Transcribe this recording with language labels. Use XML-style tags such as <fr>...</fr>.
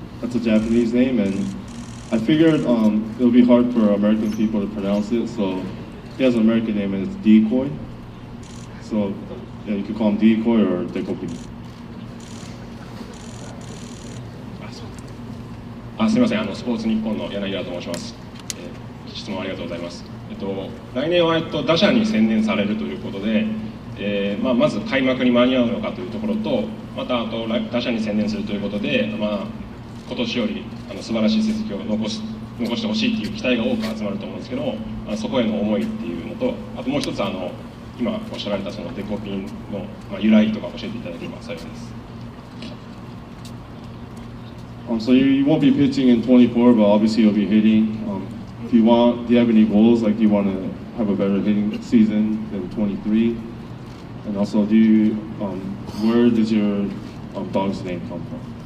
<en>That's a Japanese name, and I figured it'll be hard for American people to pronounce it, so he has an American name and it's Decoy. So yeah, you could call him Decoy or Dekoping.</en> <ja>すみません、スポーツ日本の柳田と申します。質問ありがとうございます。来年は打者に専念されるということで、まず開幕に間に合うのかというところと、また打者に専念するということで、今年より素晴らしい成績を残してほしいという期待が多く集まると思うんですけども、そこへの思いっていうのと、あともう一つ今おっしゃられたそのデコピンの由来とか教えていただければ幸いです。</ja> <en>So you won't be pitching in 24, but obviously you'll be hitting. Do you have any goals? Like, do you want to have a better hitting season than 23? And also, where does your dog's name come from?</en>